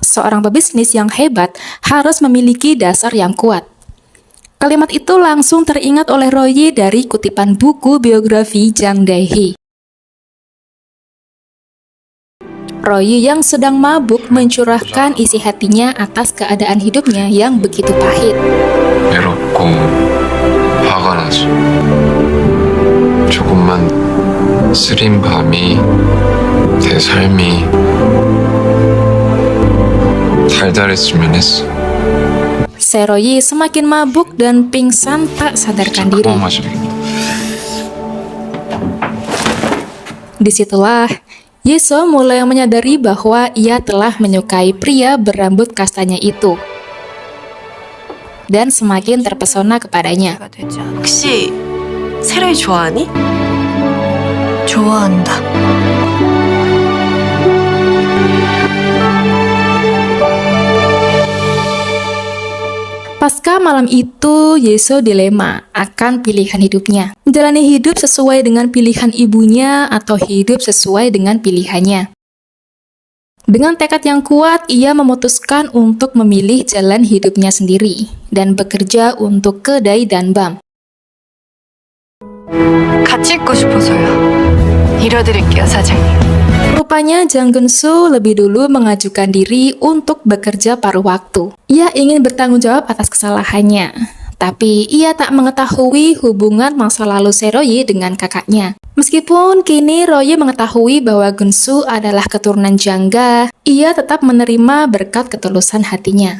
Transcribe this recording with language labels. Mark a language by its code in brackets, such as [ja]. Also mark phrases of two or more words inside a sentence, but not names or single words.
[id] Seorang pebisnis yang hebat harus memiliki dasar yang kuat. Kalimat itu langsung teringat oleh Roy dari kutipan buku biografi Jang Dae-hee. Roy yang sedang mabuk mencurahkan isi hatinya atas keadaan hidupnya yang begitu pahit. [ko] 외롭고 화가 나서 조금만 쓰린 밤이 내 삶이 달달했으면 했어. [id] Roy semakin mabuk dan pingsan tak sadarkan diri. [ko] 그만 마셔야겠다. [id] Disitulah Yeso mulai menyadari bahwa ia telah menyukai pria berambut kastanya itu dan semakin terpesona kepadanya. [ko] 혹시 세로이 좋아하니? 좋아한다. [id] Pasca malam itu, Yeso dilema akan pilihan hidupnya. Menjalani hidup sesuai dengan pilihan ibunya atau hidup sesuai dengan pilihannya. Dengan tekad yang kuat, ia memutuskan untuk memilih jalan hidupnya sendiri dan bekerja untuk kedai danbam. [ko] 같이 있고 싶어서요. 이뤄드릴게요, 사장님. [id] Rupanya Jang Geun-soo lebih dulu mengajukan diri untuk bekerja paruh waktu. Ia ingin bertanggung jawab atas kesalahannya. Tapi ia tak mengetahui hubungan masa lalu Roy dengan kakaknya. Meskipun kini Roy mengetahui bahwa Geun-soo adalah keturunan jangga, ia tetap menerima berkat ketulusan hatinya.